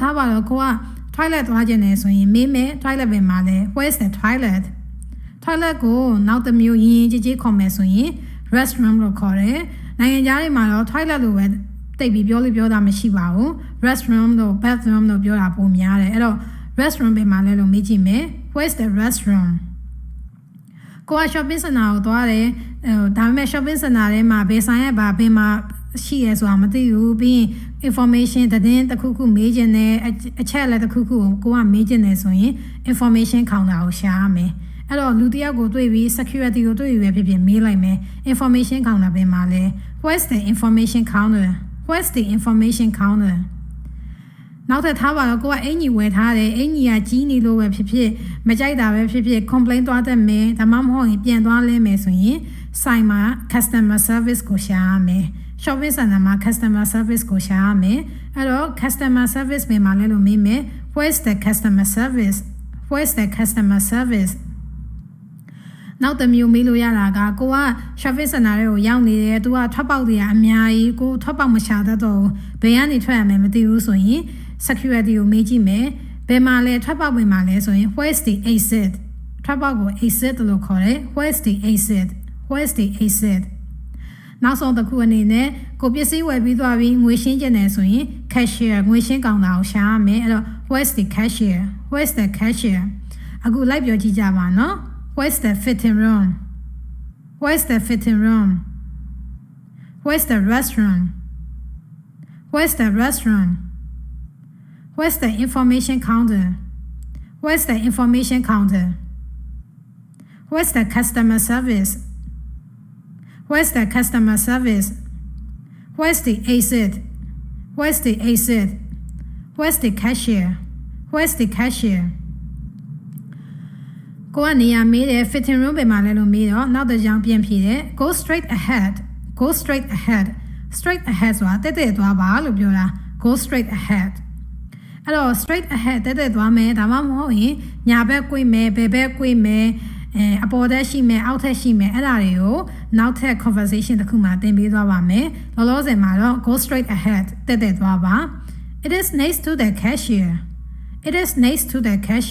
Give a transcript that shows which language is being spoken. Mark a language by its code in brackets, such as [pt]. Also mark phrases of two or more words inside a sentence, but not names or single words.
[my] ထားပါတော့ကိုက toilet သွားခြင်းနေဆိုရင်မေးမယ် toilet ဘယ်မှာလဲ [en] where is the toilet [my] ကိုနောက်တစ်မျိုးရင်းကြီးခေါ်မယ်ဆိုရင် restroom လို့ခေါ်တယ်နိုင်ငံခြား တွေမှာတော့ toilet လို့ပဲတိတ်ပြီးပြောတာမရှိပါဘူး restroom လို့ bathroom လို့ပြောတာပုံများတယ်အဲ့တော့ restroom ဘယ်မှာလဲလို့မေးကြ ည့်မယ် [en] where is the restroom [my] ကိုက [en] shopping center [my] ကိုသွားတယ်ဒါပေမဲ့ [en] shopping center [my] ထဲမှာဘယ်ဆိုင်ရဲ့ဘယ်မှာရှိရဲဆိုတာမသိဘူးပြီးရင် information သတင်းတစ်ခုခုမေးချင်တယ်အချက်အလက်တစ်ခုခုကိုကမေးချင်တယ်ဆိုရင် [en] information counter [my] ကိုရှာရမယ်အဲ့တော့လူတစ်ယောက်ကိုတွေ့ပြီး security ကိုတွေ့ပြီးပဲဖြစ်ဖြစ်မေးလိုက်မယ် [en] information counter [my] ဘယ်မှာလဲ [en] where's the information counter [my] နောက်ထပ်ထားပါတော့ကိုကအင်ကြီးဝယ်ထားတယ်အင်ကြီးကကြီးနေလို့ပဲဖြစ်ဖြစ်မကြိုက်တာပဲဖြစ်ဖြစ် complaint သွားတတ်မယ်ဒါမှမဟုတ်ရင်ပြန်သွားလဲမယ်ဆိုရင်ဆိုင်မှာ [en] customer service [my] ကိုရှာရမယ် [en] shopping center [my] မှာ [en] customer service [my] ကိုရှာရမယ်အဲ့တော့ [en] customer service [my] ဘယ်မှာလဲလို့မေးမယ် [en] where's the customer service [my] နောက်တစ်မျိုးမေးလို့ရတာကကိုက [en] shopping center [my] တွေကိုရောက်နေတယ်သူကထွက်ပေါက်တွေကအများကြီးကိုထွက်ပေါက်မရှာတတ်တော့ဘ ယ်ကနေထွက်ရမယ်မသိဘူးဆိုရင် security ကိုမေးကြည့်မယ်ဘယ်မှာလဲထွက်ပေါက်ဘယ်မှာလဲဆိုရင် where's [en] the exit [my] ထွက်ပေါက်ကို exit လို့ခေါ်တယ် [en] where's the exit [my] နောက်ဆုံးတစ်ခုအနေနဲ့ ကိုပစ္စည်းဝယ်ပြီးသွားပြီးငွေရှင်းကျင်တယ်ဆိုရင် cashier ငွေရှင်းကောင်တာကိုရှာရမယ်အဲ့တော့ [en] where's the cashier [my] အခုလိုက်ပြောကြည့်ကြပါနော် [en] where's the fitting room where's the restroom where's the information counter where's the customer service where's the exit where's the cashier [my] ကိုကနေရာမေးတယ် [en] fitting room [my] ဘယ်မှာလဲလို့မေးတော့နောက်တစ်ကြောင်ပြန်ဖြေတယ် [en] go straight ahead straight ahead [my] ဆိုတာတက်သွားပါလို့ပြောတာ [en] go straight ahead [my] အဲ့တော့ [en] straight ahead [my] တက်သွားမယ်ဒါမှမဟုတ်ရင်ညာဘက်ကွေ့မယ်ဘယ်ဘက်ကွေ့မယ်အပေါ်တက်ရှိမယ်အောက်ထက်ရှိမယ်အဲ့ဒါတွေကိုနောက်ထပ် conversation တစ်ခုမှသင်ပေးသွားပါမယ်လောလောဆယ်မှာတော့ [en] go straight ahead [my] တက်သွားပါ [en] it is next to the cashier next to the